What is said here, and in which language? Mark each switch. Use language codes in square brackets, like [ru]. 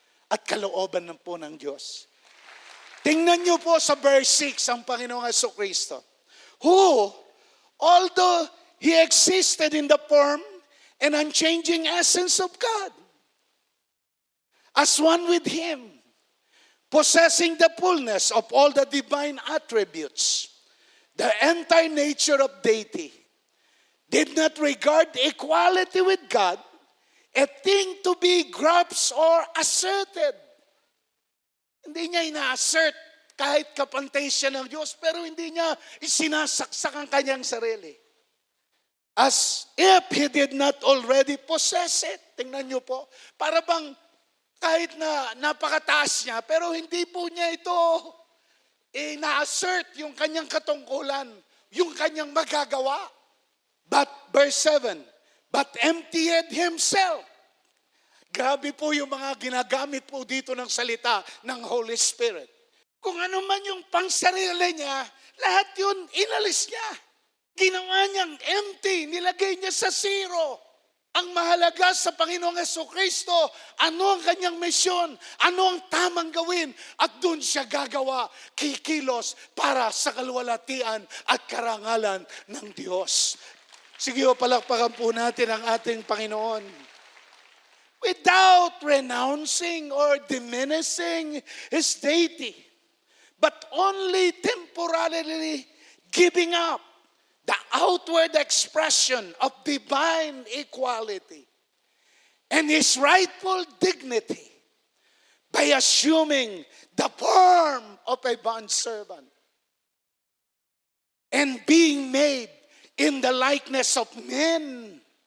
[tl] At kalooban ng po ng Diyos. Tingnan niyo po sa verse 6 ang Panginoong Jesucristo. [en] Who, although He existed in the form and unchanging essence of God, as one with Him, possessing the fullness of all the divine attributes, the entire nature of deity, did not regard equality with God a thing to be grasped or asserted. [tl] Hindi niya ina-assert kahit kapantay siya ng Diyos, pero hindi niya isinasaksak ang kanyang sarili. [en] As if He did not already possess it. [tl] Tingnan niyo po, para bang kahit na napakataas niya, pero hindi po niya ito na-assert yung kanyang katungkulan, yung kanyang magagawa. [en] But, verse 7, but emptied Himself. [tl] Grabe po yung mga ginagamit po dito ng salita ng Holy Spirit. Kung ano man yung pangsarili niya, lahat yun inalis niya. Ginawa niyang empty, nilagay niya sa zero. Ang mahalaga sa Panginoong Jesucristo, ano ang kanyang misyon, ano ang tamang gawin, at doon siya gagawa, kikilos para sa kaluwalhatian at karangalan ng Diyos. Sige o, palakpakan po natin ang ating Panginoon. [en] Without renouncing or diminishing His deity, but only temporarily giving up the outward expression of divine equality and His rightful dignity by assuming the form of a bondservant and being made in the likeness of men.